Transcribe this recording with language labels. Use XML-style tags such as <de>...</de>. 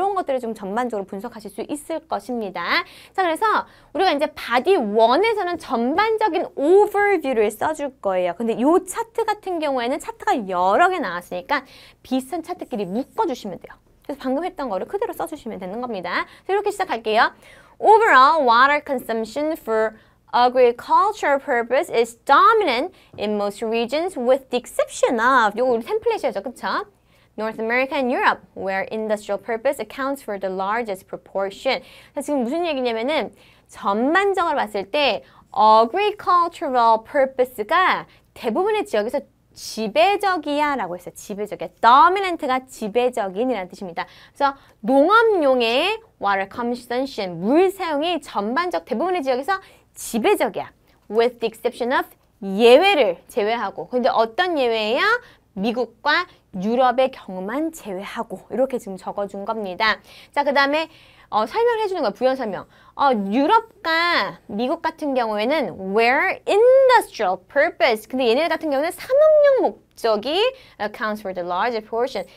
<ko>이런 것들을 좀 전반적으로 분석하실 수 있을 것입니다. 자, 그래서 우리가 이제 바디 1에서는 전반적인 오버뷰를 써줄 거예요. 근데 이 차트 같은 경우에는 차트가 여러 개 나왔으니까 비슷한 차트끼리 묶어주시면 돼요. 그래서 방금 했던 거를 그대로 써주시면 되는 겁니다. 그래서 이렇게 시작할게요.</ko> <en>Overall water consumption for agricultural purpose is dominant in most regions with the exception of</en> <ko>요거 우리 템플릿이었죠, 그쵸?</ko> <en>North America and Europe, where industrial purpose accounts for the largest proportion.</en> <ko>지금 무슨 얘기냐면은 전반적으로 봤을 때 agricultural purpose가 대부분의 지역에서 지배적이야 라고 했어요. 지배적이야. dominant가 지배적인이라는 뜻입니다. 그래서 농업용의 water consumption, 물 사용이 전반적 대부분의 지역에서 지배적이야.</ko> <en>With the exception of</en> <ko>예외를 제외하고. 근데 어떤 예외예요? 미국과 유럽의 경우만 제외하고. 이렇게 지금 적어준 겁니다. 자, 그 다음에 설명을 해주는 거야. 부연 설명. 유럽과 미국 같은 경우에는</ko> <en>where industrial purpose.</en> <ko>근데 얘네 같은 경우는 산업용 목적이</ko> <en>accounts for the largest portion.</en>